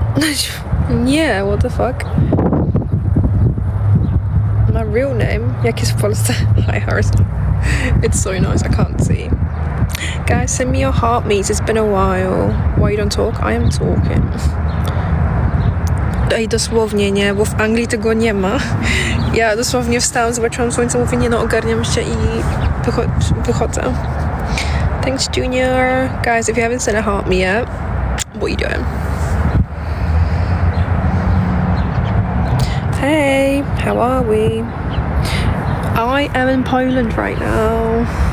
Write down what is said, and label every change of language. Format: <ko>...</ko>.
<en>Yeah, what the fuck? My real name?</en> <pl>Jak jest w Polsce?</pl> <en>Hi Harrison. It's so nice, I can't see. Guys, send me your heartbeats. It's been a while. Why you don't talk? I am talking.</en> <pl>Ej, dosłownie nie, bo w Anglii tego nie ma. Ja dosłownie wstałam, zobaczyłam słońce, mówię, nie no, ogarniam się i wychodzę.</pl> <en>Thanks, Junior. Guys, if you haven't sent a heart me yet, what are you doing? Hey, how are we? I am in Poland right now.</en>